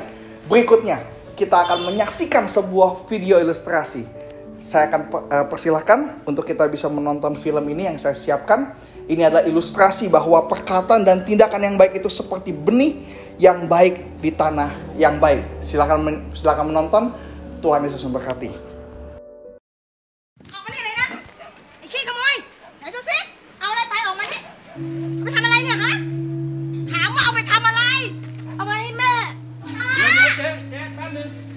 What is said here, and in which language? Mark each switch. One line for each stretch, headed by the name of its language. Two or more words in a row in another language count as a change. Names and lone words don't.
Indonesian: Berikutnya, kita akan menyaksikan sebuah video ilustrasi. Saya akan persilahkan untuk kita bisa menonton film ini yang saya siapkan. Ini adalah ilustrasi bahwa perkataan dan tindakan yang baik itu seperti benih yang baik di tanah yang baik. Silakan menonton. Tuhan Yesus memberkati.
Thai: ไปทำอะไรเนี่ยฮะถามว่าเอาไปทำอะไรเอาไปให้แม่เจ๊แป๊บนึง